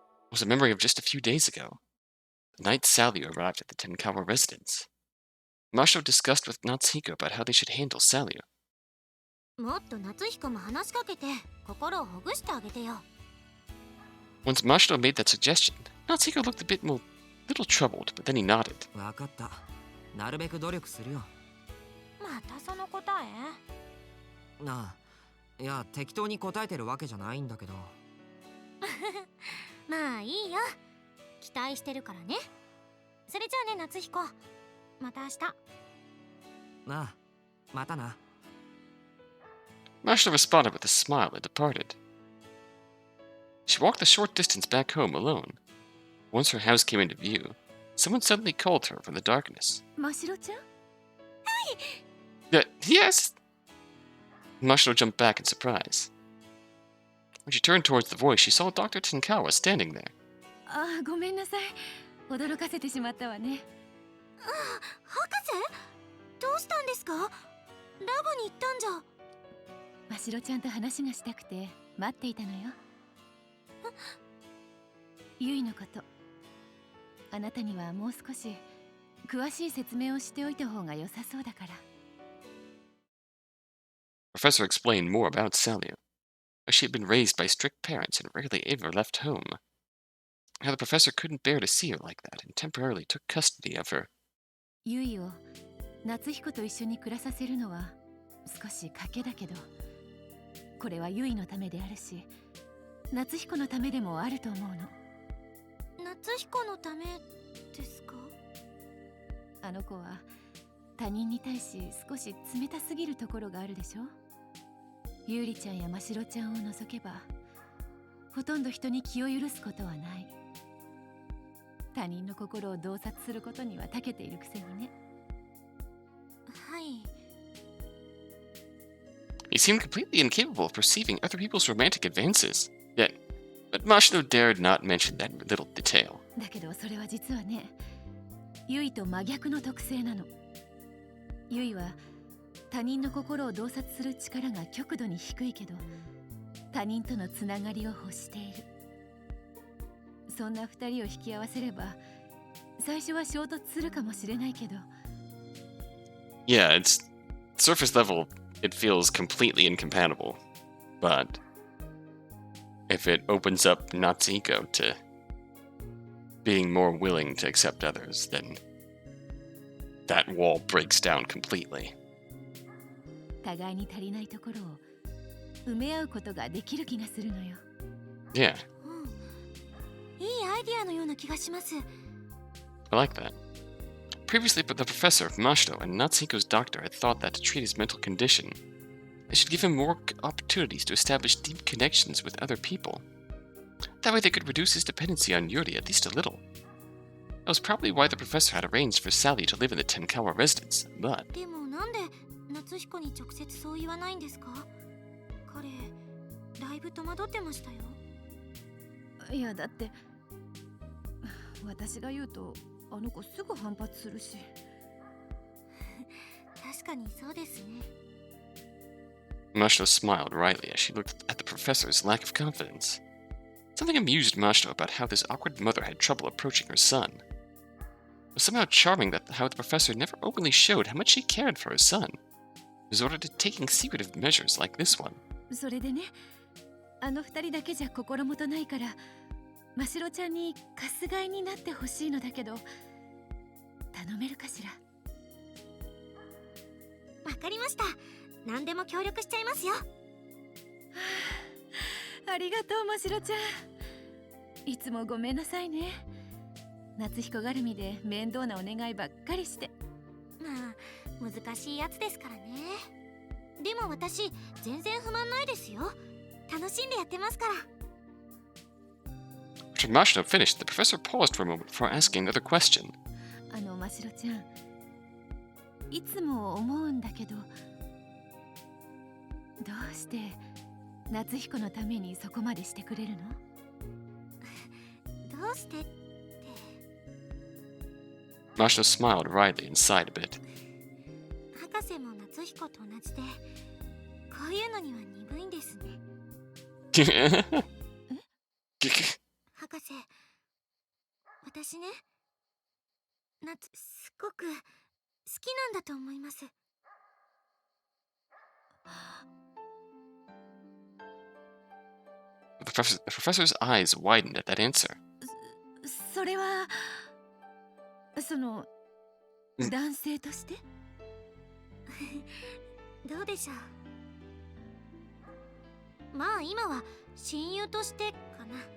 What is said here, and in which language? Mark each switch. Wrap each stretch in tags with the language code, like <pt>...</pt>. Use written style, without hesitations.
<en>Was a memory of just a few days ago. The night Sally arrived at the Tenkawa residence. Mashiro discussed with Natsuhiko about how they should handle Sally.</en> <ja>もっと夏彦も話しかけて、心をほぐしてあげてよ。</ja> <en>Once Mashiro made that suggestion, Natsuhiko looked a little troubled, but then he nodded.</en> <ja>分かったなるべく努力するよまたその答え？なあいや適当に答えてるわけじゃないんだけどまあいいよ。期待してるからね。それじゃあね、夏彦。また明日。なあまたな</ja> <en>Mashiro responded with a smile and departed. She walked the short distance back home alone. Once her house came into view, someone suddenly called her from the darkness.</en> <ja>ましろちゃん？</ja> <en>Yes! Mashiro jumped back in surprise. When she turned towards the voice, she saw Dr. Tenkawa standing there.</en> <ja>ああ、ごめんなさい。驚かせてしまったわね。あ、博士？どうしたんですか？ラボに行ったんじゃ。ましろちゃんと話がしたくて待っていたのよ。ゆいのこと。あなたにはもう少し詳しい説明をしておいた方が良さそうだから。</ja> <en>Professor explained more about Sally. How she had been raised by strict parents and rarely ever left home. How the professor couldn't bear to see her like that and temporarily took custody of her.</en> <ja>ゆいを夏彦と一緒に暮らさせるのは少し賭けだけど、これはゆいのためであるし、夏彦のためでもあると思うの。夏彦のためですか？あの子は他人に対し少し冷たすぎるところがあるでしょ。ゆうりちゃんやましろちゃんを除けば、ほとんど人に気を許すことはない。他人の心を洞察することには長けているくせにね。はい。</ja> <en>He seemed completely incapable of perceiving other people's romantic advances. But Mashiro dared not mention that little detail.</en> <ja>だけどそれは実はね、ゆいと真逆の特性なの。ゆいは他人の心を洞察する力が極度に低いけど、他人とのつながりを欲している。そんな二人を引き合わせれば、最初は衝突するかもしれないけど。</ja> <en>Yeah, it's surface level, it feels completely incompatible. But if it opens up Natsuhiko to being more willing to accept others, then that wall breaks down completely.</en> <ja>互いに足りないところを埋め合うことができる気がするのよ。</ja> <en>Yeah,</en> <ja>いいアイディアのような気がします。</ja> <en>I like that. Previously, the professor, Mashiro, and Natsuhiko's doctor had thought that to treat his mental condition, they should give him more opportunities to establish deep connections with other people. That way they could reduce his dependency on Yuuri at least a little. That was probably why the professor had arranged for Sally to live in the Tenkawa residence, but</en> <ja>でもなんで夏彦に直接そう言わないんですか？彼だいぶ戸惑ってましたよ。いやだって私が言うとあの子すぐ反発するし。確かにそうですね。</ja> <en>Mashiro smiled wryly as she looked at the professor's lack of confidence. Something amused Mashiro about how this awkward mother had trouble approaching her son. It was somehow charming that how the professor never openly showed how much she cared for her son, resorted to taking secretive measures like this one.</en> <ja>それでね、あの二人だけじゃ心もとないから、ましろちゃんにかすがいになってほしいのだけど、頼めるかしら。わかりました。何でも協力しちゃいますよ。ありがとうましろちゃん。いつもごめんなさいね。夏彦絡みで面倒なお願いばっかりして。まあ難しいやつですからね。でも私全然不満ないですよ。楽しんでやってますから。</ja> <en>After Mashiro finished, the professor paused for a moment before asking another question.</en> <ja>ましろちゃん、いつも思うんだけど、どうして夏彦のためにそこまでしてくれるの？どうしてって。</ja> <en>Mashiro smiled wryly and sighed a bit.</en> <ja>博士も夏彦と同じで、こういうのには鈍いんですね。博士、私ね、すっごく好きなんだと思います。</ja> <en>The professor's eyes widened at that answer.</en> <ja>それはその男性としてどうでしょう。まあ今は親友としてかな。</ja>